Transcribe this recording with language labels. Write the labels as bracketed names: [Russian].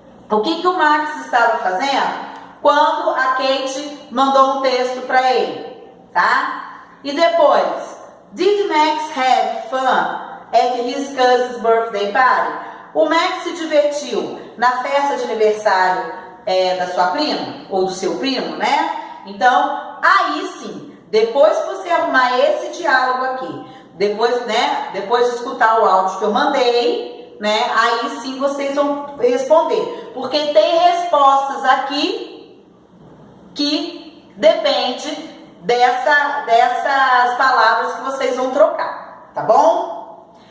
[Portuguese] O que o Max estava fazendo quando a Kate mandou um texto para ele, tá? E depois, [English] did Max have fun at his cousin's birthday party? [Portuguese] O Max se divertiu na festa de aniversário da sua prima, ou do seu primo, né? Então, aí sim, depois que você arrumar esse diálogo aqui, depois de escutar o áudio que eu mandei, né? Aí sim vocês vão responder. Porque tem respostas aqui que depende dessas palavras que vocês vão trocar, tá bom?